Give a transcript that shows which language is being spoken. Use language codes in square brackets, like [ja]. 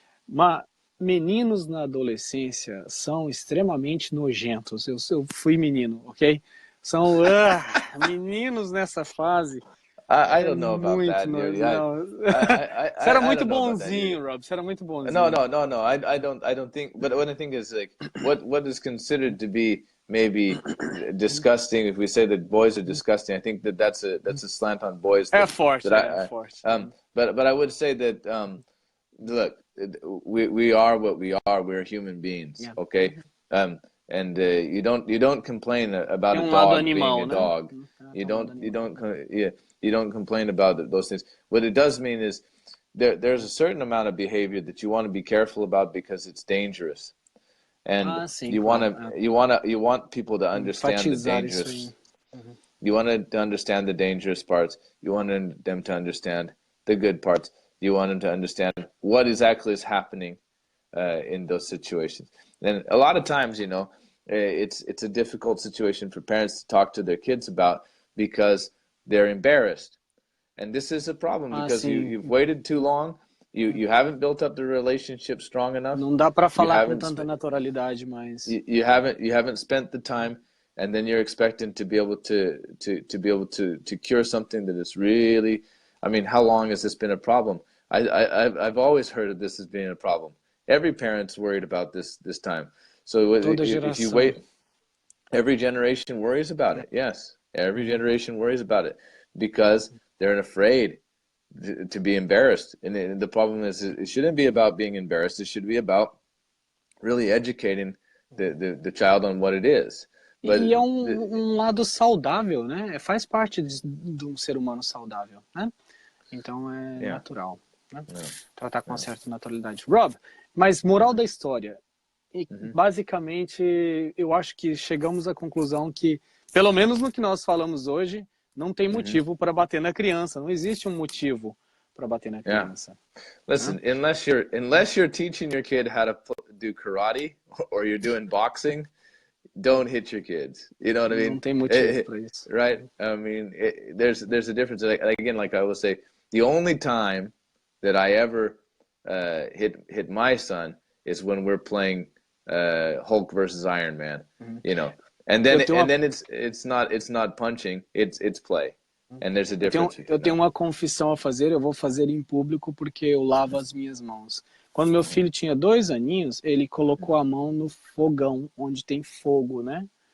[pt] Mas meninos na adolescência são extremamente nojentos. Eu fui menino, ok? São meninos nessa fase. [en] I don't know about that, [pt] dude. Você era [en] I [pt] muito [en] don't know about that, [pt] bonzinho, Rob. Você era muito bonzinho. [en] No. I don't think. But what I think is like what is considered to be maybe disgusting. If we say that boys are disgusting, I think that's a slant on boys. [pt] É forte. [en] But I would say that look, we are what we are. We're human beings, okay? And you don't complain about a dog being a dog. You don't complain about those things. What it does mean is there's a certain amount of behavior that you want to be careful about because it's dangerous, and you want people to understand the dangerous. You want to understand the dangerous parts. You want them to understand the good parts. You want them to understand what exactly is happening in those situations. And a lot of times, you know, it's a difficult situation for parents to talk to their kids about because they're embarrassed. And this is a problem because you've waited too long. You haven't built up the relationship strong enough. [pt] Não dá para falar com tanta naturalidade, mas [en] you haven't spent the time, and then you're expecting to be able to cure something that is really. I mean, how long has this been a problem? I've always heard of this as being a problem. Every parent's worried about this time. So if you wait, every generation worries about it. Yes, every generation worries about it because they're afraid to be embarrassed. And the problem is it shouldn't be about being embarrassed. It should be about really educating the child on what it is. But [pt] e é lado saudável, né? Faz parte de um ser humano saudável, né? Então é natural, né? Tratar com uma certa naturalidade. Rob, mas moral da história. E, basicamente, eu acho que chegamos à conclusão que, pelo menos no que nós falamos hoje, não tem motivo para bater na criança. Não existe um motivo para bater na criança. [en] Listen, unless you're teaching your kid how to do karate or you're doing boxing, don't hit your kids. You know what I mean? [pt] Não tem motivo para isso. [en] Right? I mean, there's a difference. Again, like I will say, the only time that I ever hit my son is when we're playing Hulk versus Iron Man. You know, and then it's not punching, it's play. And there's a difference. [pt] Eu tenho uma confissão a fazer. Eu vou fazer em público porque eu lavo as minhas mãos. Quando meu filho tinha 2 aninhos, ele colocou a mão no fogão onde tem fogo, né?